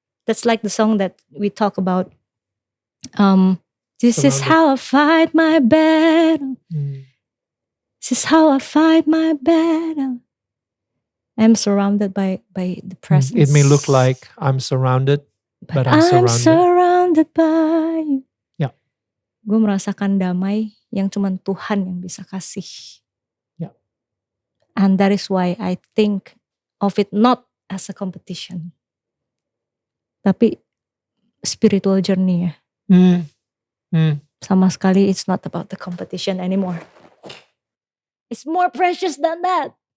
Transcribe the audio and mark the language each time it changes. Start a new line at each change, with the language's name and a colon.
English: That's like the song that we talk about. This is how I fight my battle. This is how I fight my battle. I'm surrounded by the presence. It may look like I'm surrounded, but I'm surrounded by you.
Indonesian: Gue merasakan damai yang cuman Tuhan yang bisa kasih.
English: And that is why I think of it not as a competition. Tapi spiritual journey ya.
Indonesian: Sama sekali
English: it's not about the competition anymore. It's more precious than that.